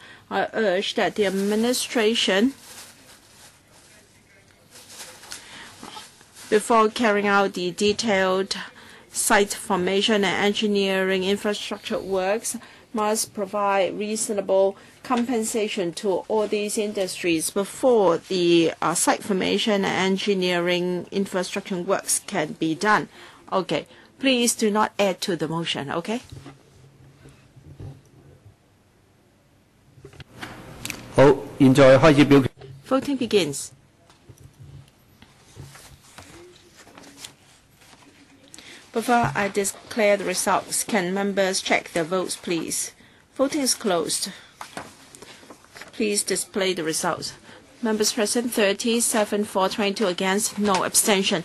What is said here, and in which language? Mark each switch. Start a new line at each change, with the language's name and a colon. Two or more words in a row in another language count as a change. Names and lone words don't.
English: I urge that the administration, before carrying out the detailed site formation and engineering infrastructure works, must provide reasonable compensation to all these industries before the site formation and engineering infrastructure works can be done. Okay, please do not add to the motion, okay?
Cantonese: 好，現在開始表決。
English: Voting begins. Before I declare the results, can members check their votes, please? Voting is closed. Please display the results. Members present 30, 7 for, 22 against, no abstention.